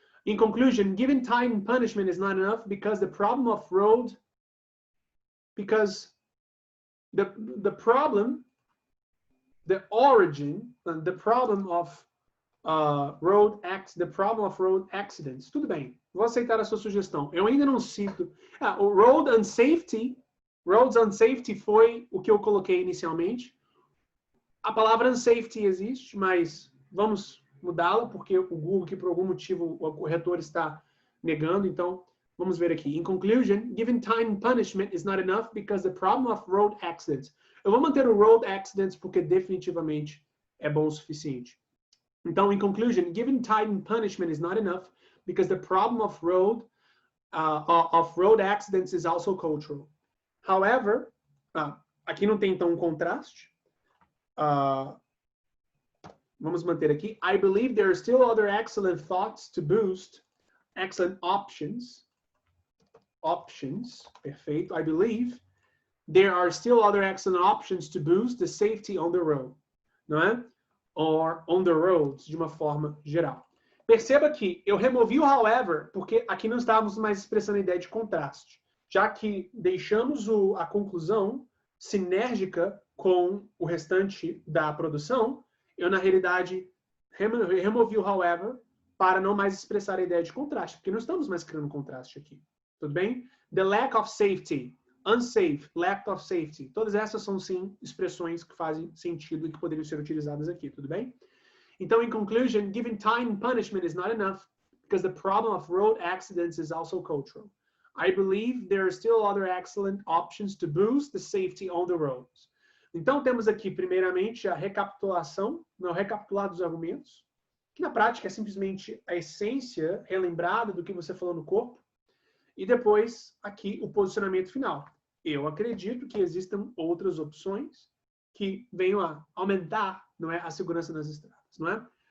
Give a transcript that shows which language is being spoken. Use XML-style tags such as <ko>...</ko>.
<en>In conclusion, giving time and punishment is not enough because the problem of road, because the problem, the origin, the problem of the problem of road accidents.</en> <pt>Tudo bem, vou aceitar a sua sugestão. Eu ainda não cito. O</pt> <en>roads unsafety</en> <pt>foi o que eu coloquei inicialmente. A palavra unsafety existe, mas vamos mudá-la, porque o Google, que por algum motivo o corretor está negando. Então, vamos ver aqui.</pt> <en>In conclusion, giving time and punishment is not enough because the problem of road accidents.</en> <pt>Eu vou manter o road accidents porque definitivamente é bom o suficiente.</pt> <en>Então, in conclusion, giving time and punishment is not enough because the problem of road accidents is also cultural.</en> <pt>However, aqui não tem então um contraste. Vamos manter aqui.</pt> <en>I believe there are still other excellent thoughts to boost, excellent options. Options, perfeito. I believe there are still other excellent options to boost the safety on the road,</en> <pt>não é?</pt> <en>Or on the roads,</en> <pt>de uma forma geral. Perceba que eu removi o however, porque aqui não estávamos mais expressando a ideia de contraste, já que deixamos a conclusão sinérgica com o restante da produção, eu, na realidade, removi o however para não mais expressar a ideia de contraste, porque não estamos mais criando contraste aqui. Tudo bem?</pt> <en>The lack of safety, unsafe, lack of safety.</en> <pt>Todas essas são, sim, expressões que fazem sentido e que poderiam ser utilizadas aqui. Tudo bem?</pt> <en>Então, in conclusion, giving time and punishment is not enough because the problem of road accidents is also cultural. I believe there are still other excellent options to boost the safety on the roads.</en> <pt>Então, temos aqui, primeiramente, a recapitulação, não recapitular dos argumentos, que na prática é simplesmente a essência relembrada do que você falou no corpo, e depois, aqui, o posicionamento final. Eu acredito que existam outras opções que venham a aumentar, não é, a segurança nas estradas, não é?</pt>